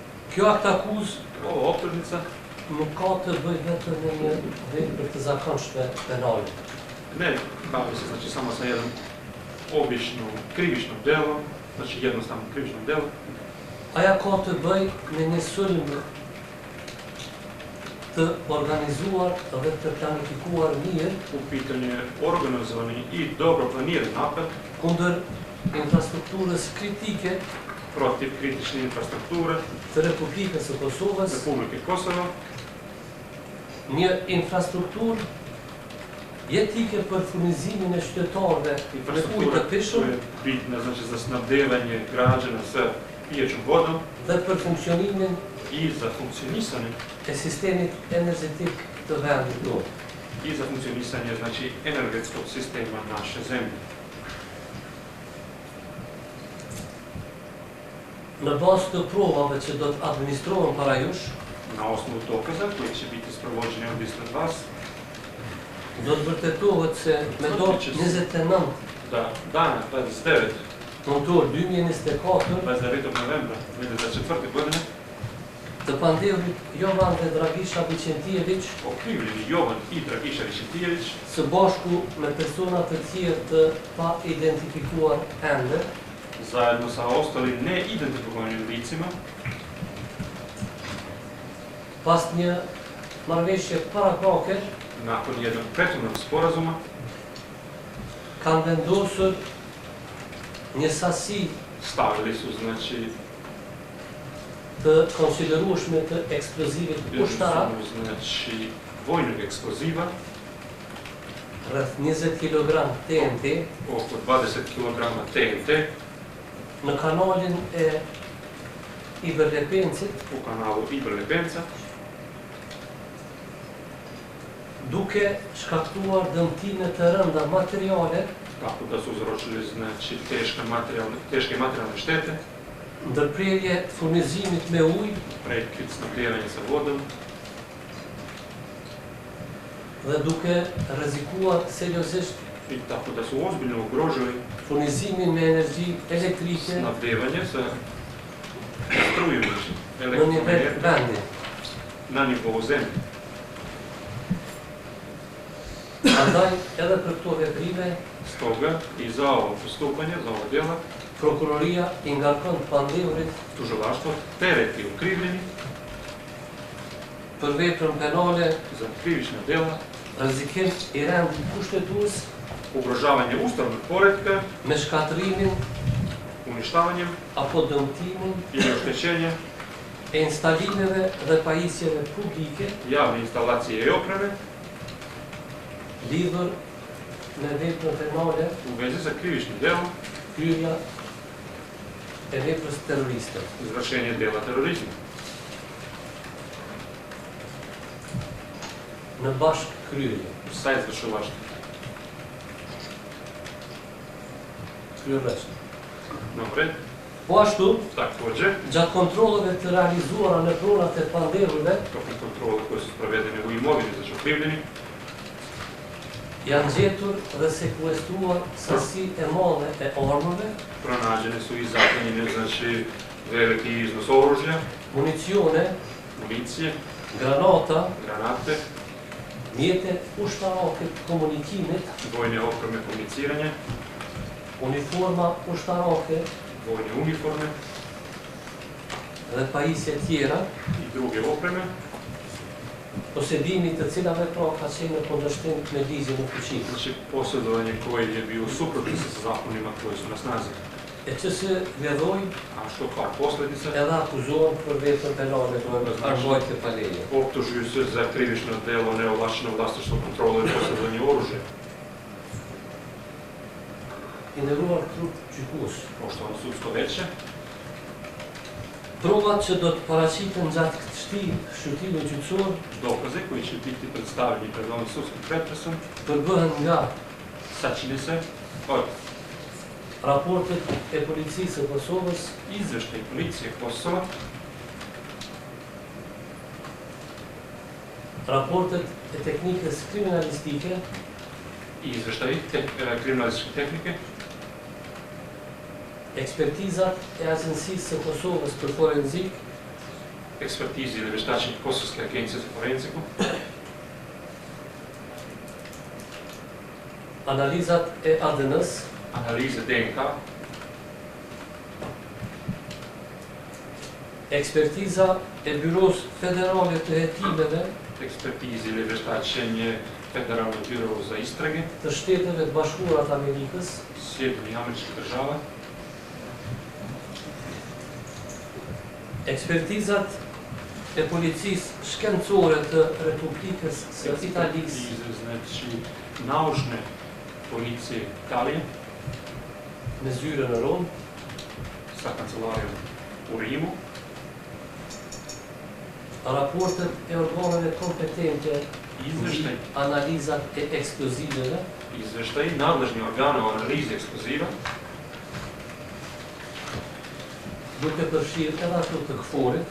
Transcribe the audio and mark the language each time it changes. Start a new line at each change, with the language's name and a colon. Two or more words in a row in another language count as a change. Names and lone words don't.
Albanian: Kjo aktakuz
Serbian: ova optužnica
Albanian: nuk ka të bëj vetëm në një vepër të zakonshme penale.
Serbian: ne bavi se znači samo sa jednom obično krivičnom delom, znači jednostavno krivičnom delom.
Albanian: Aja ka të bëj me një sulm të organizuar dhe të planifikuar mirë
Serbian: U pitanju je organizovani i dobro planiran napad
Albanian: kundër infrastrukturës kritike
Serbian: protiv kritične infrastrukture
Albanian: të Republikës së Kosovës,
Serbian: Republike Kosovo,
Albanian: një infrastrukturë jetike për furnizimin e qytetarëve me ujë
Serbian: infrastruktura
Albanian: të pishëm
Serbian: koja je bitna znači za snabdevanje građana sa pijećom vodom
Albanian: dhe për funksionimin
Serbian: i za funkcionisanje
Albanian: e sistemit energjetik të vendit tonë.
Serbian: i za funkcionisanje znači energetskog sistema naše zemlje.
Albanian: Në bazë të provave që do të administrohen para jush,
Serbian: Na osnovu dokaza koji će biti sprovođeni ovdje ispred vas,
Albanian: do të vërtetohet se me datë 29
Serbian: da dana 29.
Albanian: nëntor 2024
Serbian: 29. novembra 2024. godine
Albanian: të pandehurit Jovan dhe Dragisha Vicentijević
Serbian: okrivljeni Jovan i Dragisha Vicentijević
Albanian: së bashku me persona të tjerë të pa identifikuar ende
Serbian: zajedno sa ostalim neidentifikovanim licima
Albanian: pas një marrëveshje paraprake
Serbian: nakon jednog prethodnog sporazuma
Albanian: kanë vendosur një sasi
Serbian: stavili su znači
Albanian: të konsiderueshme të eksplozivit ushtarak
Serbian: znači vojnog eksploziva
Albanian: rreth 20 kg TNT
Serbian: oko 20 kg TNT
Albanian: në kanalin e Iberlepencit
Serbian: u kanalu Iberlepenca
Albanian: duke shkaktuar dëmtime të rënda materiale
Serbian: tako da su uzročili znači teške materijalne štete,
Albanian: ndërprerje furnizimit me ujë
Serbian: prekid snabdevanja sa vodom
Albanian: dhe duke rrezikuar seriozisht
Serbian: i tako da su ozbiljno ugrožili
Albanian: furnizimin me energji elektrike
Serbian: snabdevanje sa strujom
Albanian: në nivel
Serbian: elektroenergije
Albanian: vendi.
Serbian: na nivou zemlje.
Albanian: Andaj edhe për këto veprime,
Serbian: Stoga i za ovo postupanje, za ovo djela,
Albanian: prokuroria i ngarkon pandehurit
Serbian: tužilaštvo tereti okrivljeni
Albanian: për veprën penale,
Serbian: za krivična djela,
Albanian: rrezikim i rënd kushtetues
Serbian: ugrožavanje ustavnog poretka,
Albanian: me shkatërimin
Serbian: uništavanjem
Albanian: apo dëmtimin
Serbian: ili oštećenjem
Albanian: e instalimeve dhe pajisjeve publike
Serbian: javne instalacije i opreme
Albanian: lidhur me veprën penale,
Serbian: u vezi sa krivičnim djelom
Albanian: hyrja e veprës terroriste.
Serbian: izvršenje djela terorizma.
Albanian: Në bashkë kryerje.
Serbian: Sa izvršilaštvo.
Albanian: Kryerresht.
Serbian: Napred,
Albanian: Po ashtu,
Serbian: također,
Albanian: gjatë kontrolleve të realizuara në pronat e pandehurve,
Serbian: tokom kontrole koje su sprovedene u imovini za okrivljeni,
Albanian: janë gjetur dhe sekuestruar sasi e madhe e armëve,
Serbian: pronađene su i zaplenjene, znači, veliki iznos oružja,
Albanian: municione,
Serbian: municije,
Albanian: granata,
Serbian: granate,
Albanian: mjete ushtarake të komunikimit,
Serbian: vojne opreme komuniciranja,
Albanian: uniforma ushtarake
Serbian: vojne uniforme
Albanian: dhe pajisje tjera,
Serbian: i druge opreme,
Albanian: posedimi të cilave pra ka qenë në kundërshtim me ligjin në fuqi,
Serbian: znači posjedovanje koje je bio suprotno sa zakonima koji su na snazi.
Albanian: e që se vjedhoj
Serbian: A što kao posljedica,
Albanian: edhe akuzohen për veprën penale të armojtje pa leje.
Serbian: optužuju se za krivično delo neovlašćenog vlasništva kontrole i posjedovanje oružja.
Albanian: I nderuar trup gjykues,
Serbian: Poštovano sudsko veće,
Albanian: provat që do të paraqiten gjatë këtij shqyrtimi gjyqësor
Serbian: dokaze koji će biti predstavljeni pred ovim sudskim pretresom
Albanian: përbëhen nga
Serbian: sačine se od
Albanian: raportet e policisë së Kosovës,
Serbian: izveštaj policije Kosova,
Albanian: raportet e teknikës kriminalistike,
Serbian: i izveštaj kriminalističke tehnike,
Albanian: ekspertizat e Agjencisë së Kosovës për forenzik
Serbian: ekspertizi dhe vještačenje Kosovske agencije za forenziku,
Albanian: analizat e ADN-s,
Serbian: analize DNK,
Albanian: ekspertiza e Byros Federale të Hetimeve
Serbian: ekspertizi dhe vještačenje Federalnog biro za istrage,
Albanian: të Shteteve të Bashkuara të Amerikës,
Serbian: Sjedinjenih Američkih Država,
Albanian: ekspertizat e policisë shkencore të Republikës së Italisë,
Serbian: ekspertize, znači naučne policije Italije,
Albanian: me zyre në Rom,
Serbian: sa kancelarijom u Rimu,
Albanian: raportet e organeve kompetente
Serbian: izveštaj,
Albanian: analizat e eksploziveve,
Serbian: izveštaj nadležnih organa o analizi eksploziva,
Albanian: duke përfshirë edhe ato të KFOR-it,